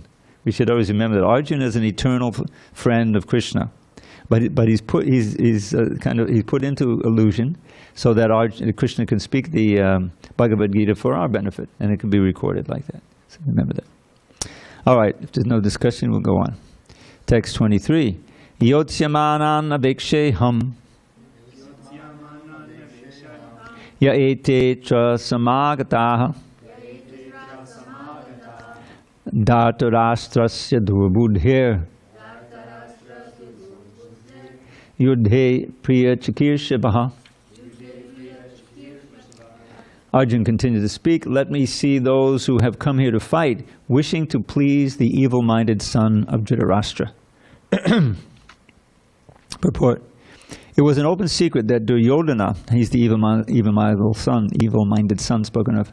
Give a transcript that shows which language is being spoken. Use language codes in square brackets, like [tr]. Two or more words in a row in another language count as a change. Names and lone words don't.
[en] We should always remember that Arjuna is an eternal friend of Krishna, but he's put into illusion, so that Krishna can speak the Bhagavad Gita for our benefit, and it can be recorded like that. So remember that. All right, if there's no discussion, we'll go on. Text 23. [sa] योत्स्यमानम् अभिक्षेहम् य एते त्र समागताः धार्तराष्ट्रस्य दुर्बुद्धिर् युद्धे प्रिय चिकीर्षिबाः. [en] Arjuna continued to speak. Let me see those who have come here to fight, wishing to please the evil-minded son of Dhritarashtra. Purport. It was an open secret that Duryodhana, he's the evil-minded son spoken of.